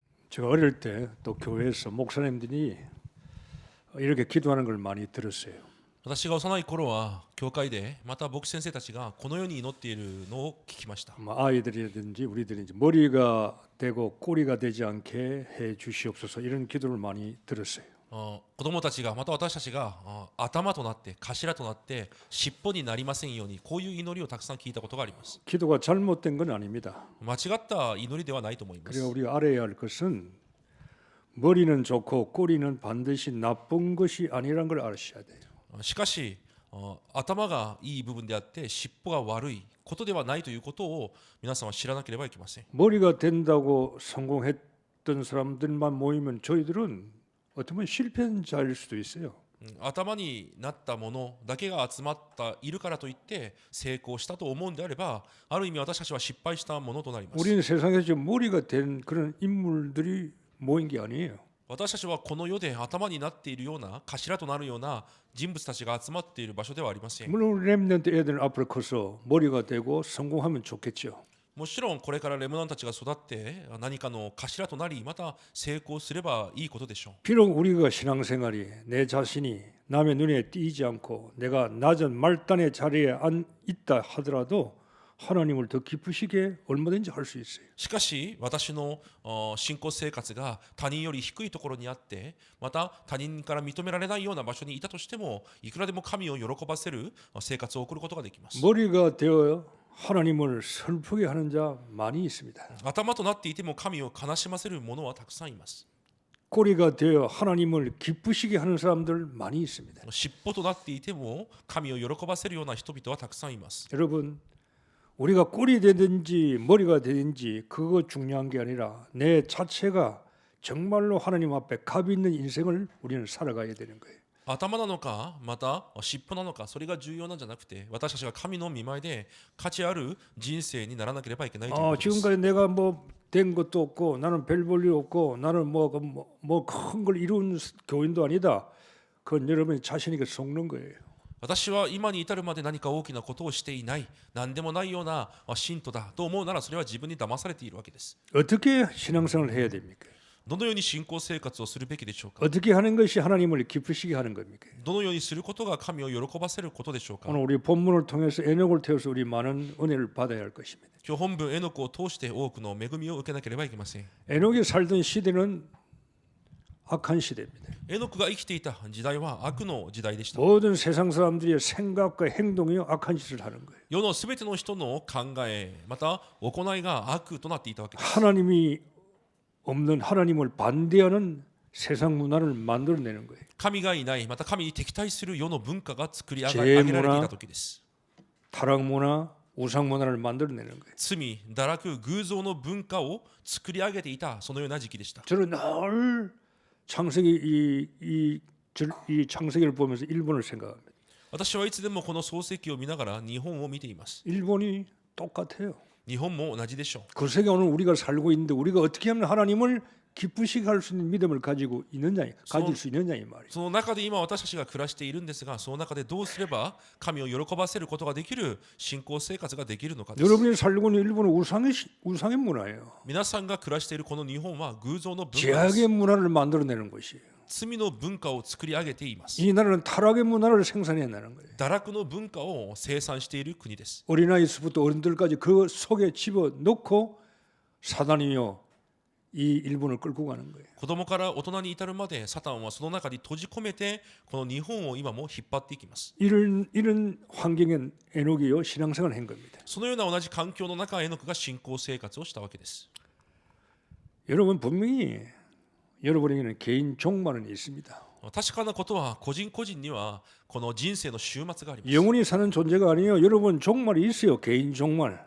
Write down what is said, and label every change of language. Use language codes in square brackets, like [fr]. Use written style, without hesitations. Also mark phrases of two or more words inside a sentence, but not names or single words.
[ko] 제가 어릴 때 또 교회에서 목사님들이 이렇게 기도하는 걸 많이 들었어요. [ja] 私が幼い頃は教会でまた牧師先生たちがこのように祈っているのを聞きました。 [ko] 아이들이든지 우리들이 머리가 되고 꼬리가 되지 않게 해 주시옵소서 이런 기도를 많이 들었어요. [ja] 子供たちがまた私たちが頭となって頭となって尻尾になりませんようにこういう祈りをたくさん聞いたことがあります。 [ko] 기도가 잘못된 건 아닙니다. [ja] 間違った祈りではないと思います。 [ko] 그리고 우리가 알아야 할 것은 머리는 좋고 꼬리는 반드시 나쁜 것이 아니란 걸 아셔야 돼요. [ja] しかし頭がいい部分であって尻尾が悪いことではないということを皆さんは知らなければいけません。 [ko] 머리가 된다고 성공했던 사람들만 모이면 저희들은 어떻게 보면 실패자일 수도 있어요. [ja] 頭になったものだけが集まったいるからといって成功したと思うんであればある意味私たちは失敗したものとなります。 [ko] 우리는 세상에서 지금 머리가 된 그런 인물들이 모인 게 아니에요. [ja] 私たちはこの世で頭になっているような頭となるような人物たちが集まっている場所ではありません。 [ko] 물론 렘넌트 애들은 앞으로 커서 머리가 되고 성공하면 좋겠죠. [ja] もちろんこれからレムナンたちが育って何かの頭となりまた成功すればいいことでしょう。 [ko] 비록 우리가 신앙생활이 내 자신이 남의 눈에 띄지 않고 내가 낮은 말단의 자리에 있다 하더라도 하나님을 더 기쁘시게 얼마든지 할 수 있어요. [ja] しかし私の信仰生活が他人より低いところにあってまた他人から認められないような場所にいたとしてもいくらでも神を喜ばせる生活を送ることができます。 [ko] 머리가 되어 하나님을 슬프게 하는 자 많이 있습니다. [ja] 頭となっていても神を悲しませる者はたくさんいます。 [ko] 꼬리가 되어 하나님을 기쁘시게 하는 사람들 많이 있습니다. [ja] 尻尾となっていても神を喜ばせるような人々はたくさんいます。 [ko] 여러분 우리가 꼬리 되든지 머리가 되든지 그거 중요한 게 아니라 내 자체가 정말로 하나님 앞에 값 있는 인생을 우리는 살아가야 되는 거예요. [ja] 頭なのかまた尻尾なのかそれが重要なんじゃなくて私たちが神の御前で価値ある人生にならなければいけないということです。 [ko] 지금까지 내가 뭐 된 것도 없고 나는 별 볼 일 없고 나는 뭐 큰 걸 이룬 교인도 아니다. 그건 여러분이 자신에게 속는 거예요. [ja] 私は今に至るまで何か大きなことをしていない何でもないような信徒だと思うならそれは自分に騙されているわけです。 [ko] 어떻게 신앙생활을 해야 됩니까? [ja] どのように信仰生活をするべきでしょうか。 [ko] 어떻게 하는 것이 하나님을 기쁘시게 하는 겁니까? [ja] どのようにすることが神を喜ばせることでしょうか。 [ko] 오늘 우리 본문을 통해서 에녹을 태워서 우리 많은 은혜를 받아야 할 것입니다. [ja] 今日本文エノクを通して多くの恵みを受けなければいけません。 [ko] 에녹이 살던 시대는 악한 시대입니다. [ja] エノクが生きていた時代は悪の時代でした。 [ko] 모든 세상 사람들의 생각과 행동이 악한 짓을 하는 거예요. [ja] 世のすべての人の考えまた行いが悪となっていたわけです。 [ko] 하나님이 없는 하나님을 반대하는 세상 문화를 만들어내는 거예요. [ja] 神がいないまた神に敵対する世の文化が作り上げられていた時です。 [ko] 타락 문화, 우상 문화를 만들어내는 거예요. [ja] 罪、堕落、偶像の文化を作り上げていたそのような時期でした。 [ko] 저는 늘 창세기 이 창세기를 보면서 일본을 생각합니다. [ja] 私はいつでもこの創世記を見ながら日本を見ています。 [ko] 일본이 똑같아요. [ja] 日本も同じでしょう。 [ko] 그 세계 오늘 우리가 살고 있는데 우리가 어떻게 하면 하나님을 기쁘시게 할 수 있는 믿음을 가지고 있느냐, 가질 수 있느냐 이 말이에요. [ja] その中で今私たちが暮らしているんですがその中でどうすれば神を喜ばせることができる信仰生活ができるのかです。 [ko] 여러분이 살고 있는 일본은 우상의 문화예요. [ja] 皆さんが暮らしているこの日本は偶像の文化です。 [ko] 죄악의 문화를 만들어내는 것이에요. [ja] 罪の文化を作り上げています。 [ko] 이 나라는 타락의 문화를 생산해내는 거예요. [ja] 堕落の文化を生産している国です。 [ko] 어린아이부터 어른들까지 그 속에 집어넣고 사단이요 이 일본을 끌고 가는 거예요. [ja] 子供から大人に至るまでサタンはその中に閉じ込めてこの日本を今も引っ張っていきます。 [ko] 이런 환경에 에녹이요 신앙생활을 한 겁니다. [ja] そのような同じ環境の中エノクが信仰生活をしたわけです。 [ko] 여러분 분명히 여러분에게는 개인 종말은 있습니다. [ja] 確かなことは個人個人にはこの人生の終末があります。 [ko] 영원히 사는 존재가 아니에요. 여러분 종말이 있어요. 개인 종말.